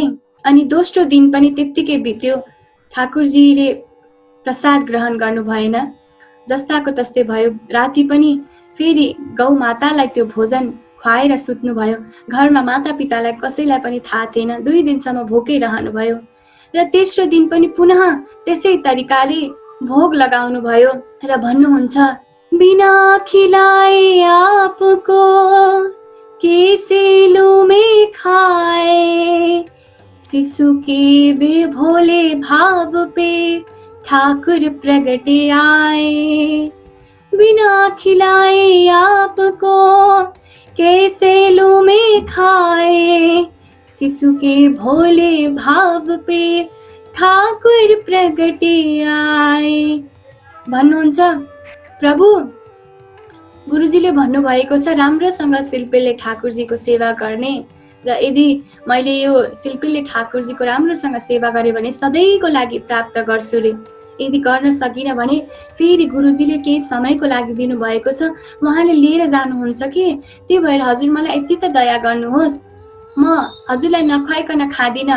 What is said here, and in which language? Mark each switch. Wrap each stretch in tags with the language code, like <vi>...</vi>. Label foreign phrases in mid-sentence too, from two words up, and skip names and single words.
<ne>अनि दोस्रो दिन पनि त्यत्तिकै बित्यो, ठाकुरजीले प्रसाद ग्रहण गर्नु भएन, जस्ताको तस्तै भयो। राति पनि फेरि गौ मातालाई त्यो भोजन खुवाएर सुत्नुभयो। घरमा माता पितालाई कसैलाई पनि थाहा थिएन। 2 दिनसम्म भोकै रहनुभयो र तेस्रो दिन पनि पुनः त्यसै तरिकाले भोग लगाउनु भयो र भन्नुहुन्छ,</ne> <hi>बिना खिलाए आपको कैसे लूं मैं खाए, शिशु के बे भोले भाव पे ठाकुर प्रगटे आए। बिना खिलाए आपको कैसे लूं मैं खाए, शिशु के भोले भाव पे ठाकुर प्रगटे आए।</hi> <ne>भन्नुहुन्छ, प्रभु गुरुजीले भन्नुभएको छ राम्रोसँग शिल्पीले ठाकुरजीको सेवा गर्ने, र यदि मैले यो शिल्पीले ठाकुरजीको राम्रोसँग सेवा गरेँ भने सधैँको लागि प्राप्त गर्छु रे। यदि गर्न सकिनँ भने फेरि गुरुजीले केही समयको लागि दिनुभएको छ, उहाँले लिएर जानुहुन्छ कि, त्यही भएर हजुर मलाई यति त दया गर्नुहोस्, म हजुरलाई नखुवाइकन खाँदिनँ।</ne>